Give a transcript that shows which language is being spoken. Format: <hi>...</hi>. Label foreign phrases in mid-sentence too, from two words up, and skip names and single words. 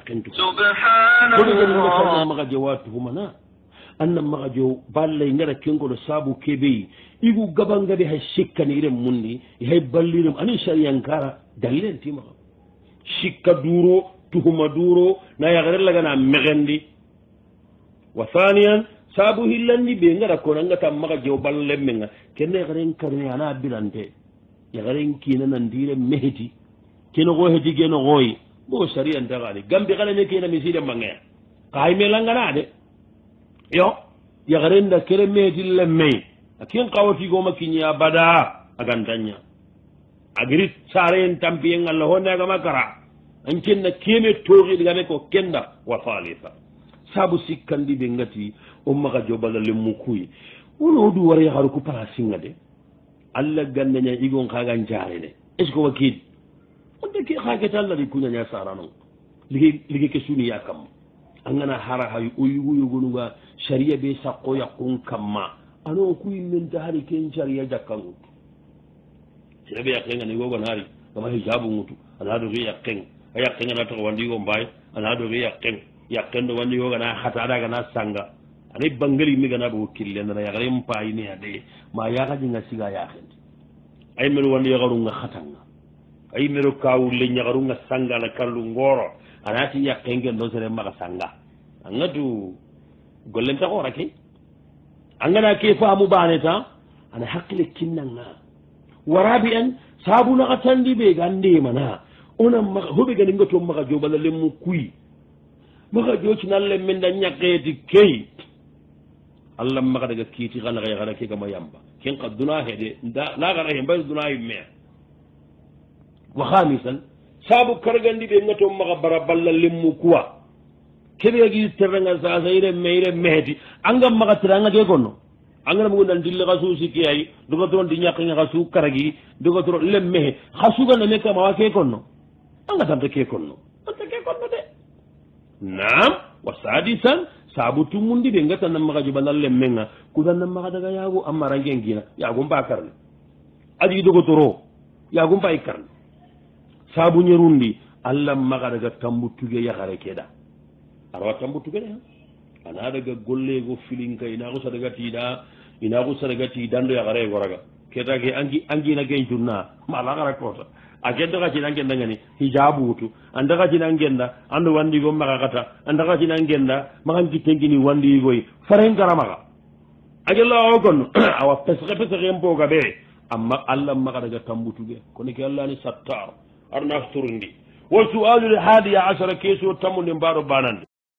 <snk>ñakkentukoɗoganaa maga jowa tuhumana annan maga jo ballay ngara kengoɗo saabu keɓeyi igu gabangaɓe hay sikkani iren mundi hay ballirem anin sariyankara dallen timaxa sikka duro tuhuma duro na yagarellagana mexendi</snk> <ar>وثانيا</ar> <snk>saabu hillandi ɓe ngara konangata maga jo ballemmenga kenne yagaren karne ana birante yagaren kinanandire meheti keno xo heti geno xooyi bo sariyantagani gambi xalene kena miside mbangea kaay melangana de yo yagarenda kere meheti lemmey a ken xawatigoma kiña bada agantaña agiri saren tampiyen allah honne agama kara an kenna keme toxiɗigame ko kenda</snk> <ar>وثالثا</ar> <snk>saabu sikkandi ɓe ngati o maga jobala lemmu kuy wono du wara yaharu ko palasinga de allah gannaña igon kagan jarene</snk> <fr>est ce que</fr> <snk>wa kiid onde ke hakete allah ɗi kuñaña sara noon ligue ke suniya kamma a gana hara hay o yugoyogonuga saria ɓe sakko yakkun kamma ano kuyimmenta hari ken saria jakka ngutu sere ɓe yakkenga ni gogon hari gama hijabu ngutu ana doki yakken a yakkengana toko wandigo mbay ana doki yakken yakkendo wandi yogana hataɗagana sanga anay bangali mi gana ɓo killendana yakarem payini ade ma yakajinga siga yakende ay mero wandi yakarunga hatanga ay mero kawulle ñakarunga sanga na kallu ngoro anati yakkengen ɗo sere maga sanga angatu gollenta koora ke angana ke faamu bane ta ana hakkile kinnanga warabi en saabu naka tandi ɓe gandemana onan maga hoɓe gani ngoto maga joɓala lemmu kuy maga jocinalle men da ñakketi key allah maga daga kiiti xanaxa yaxana ke gama yamba ken xa duna heɗe lagana he mbay duna yimmea</snk> <ar>وخامسا</ar> <snk>saabu kargandi ɓe ngato maxa bara balla lemmu kuwa keɓeagi terrenga sasa ire me ire meheti angam maxa tere anga ke konno angana mugundan dilli xa suu sikki ay dogatoro ndi ñakkinga xa suu karagi dogatoro lem mehe xa suganame kamawa ke konno anga tanta ke konno anta ke konno de naam</snk> <ar>وسادسا</ar> <snk>saabu tumundi ɓe gatanna maga joɓanal lemmenga kudanna maga daga yaago ammarangen gina yaagum ba karne aɗi dogotoro yaagum ba i karne saabu ñerundi allah maga daga tambuttuge yakare keɗa arawa tambuttugeɗe ana daga gollego filinka inaku sadaga tiiɗa inaku sadaga tiidando yakare goraga ketake angina ken curna malakara kota a kedda kacina gendagani hijabutu anda kacina genda ando wandigo maga kata anda kacina genda magan kittengini wandigoy faren gara maga a gella o gonno awa pesexe pesexen poga ɓe amma allah maga daga tambutuge kono ke allah ni sattar arnafturundi</snk> <ar>والسؤال الحادي عشر</ar> <snk>keso tammude mbaɗo banande</snk>